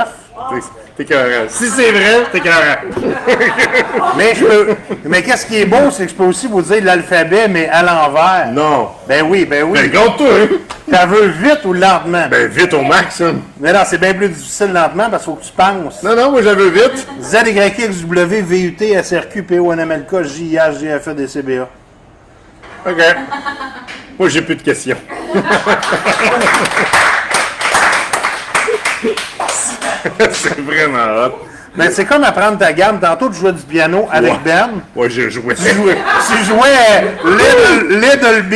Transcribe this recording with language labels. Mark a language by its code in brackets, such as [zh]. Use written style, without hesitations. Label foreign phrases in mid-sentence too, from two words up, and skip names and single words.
[fr] T'es carré. Si c'est vrai, t'es carré. Mais qu'est-ce qui est beau, c'est que je peux aussi vous dire l'alphabet, mais à l'envers. Non. Ben oui, ben oui. Ben, compte-toi, hein? T'en veux vite ou lentement? Ben, vite au max, hein. Mais non, c'est bien plus difficile lentement parce qu'il faut que tu penses. Non, non, moi, j'avais vite. Z, Y, X, W, V, U, T, S, R, Q, P, O, N, M, L, K, J, I, H, G, F, E, D, C, B, A. OK. Moi, j'ai plus de questions. C'est vraiment hot. Ben, c'est comme apprendre ta gamme. Tantôt, tu jouais du piano avec Ouais. Ben. Ouais, j'ai joué. Tu jouais Little B.